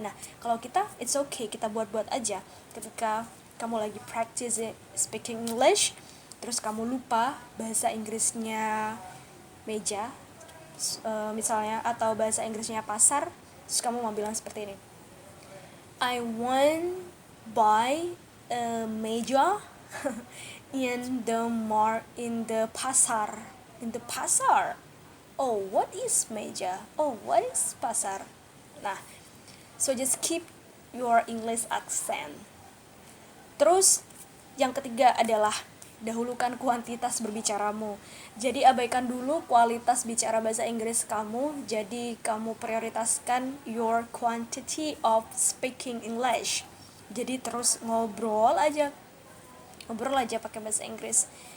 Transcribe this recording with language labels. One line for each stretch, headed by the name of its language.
Indonesian: Nah, kalau kita
English: it's okay,
Indonesian: kita buat-buat aja. Ketika kamu lagi
English: practice speaking English,
Indonesian: terus kamu lupa bahasa Inggrisnya meja, misalnya, atau bahasa Inggrisnya pasar, terus kamu mau bilang seperti ini,
English: I want buy a meja in the pasar. Oh, what is meja? Oh, what is pasar?
Indonesian: Nah,
English: so just keep your English accent.
Indonesian: Terus yang ketiga adalah dahulukan kuantitas berbicaramu. Jadi abaikan dulu kualitas bicara bahasa Inggris kamu. Jadi kamu prioritaskan
English: your quantity of speaking English.
Indonesian: Jadi terus ngobrol aja pakai bahasa Inggris.